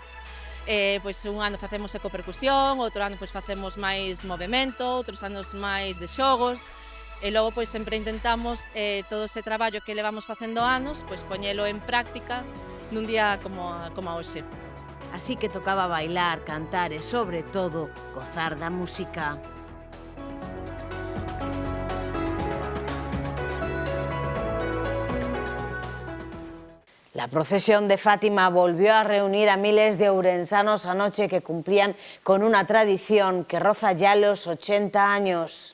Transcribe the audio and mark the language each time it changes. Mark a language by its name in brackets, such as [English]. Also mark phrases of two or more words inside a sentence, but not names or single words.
[Galician] Un ano facemos ecopercusión, outro ano facemos máis movimento, outros anos máis de xogos, e logo sempre intentamos todo ese traballo que levamos facendo anos, poñelo en práctica nun día como hoxe. Así que tocaba bailar, cantar e, sobre todo, gozar da música. [Spanish] La procesión de Fátima volvió a reunir a miles de ourensanos anoche que cumplían con una tradición que roza ya los 80 años.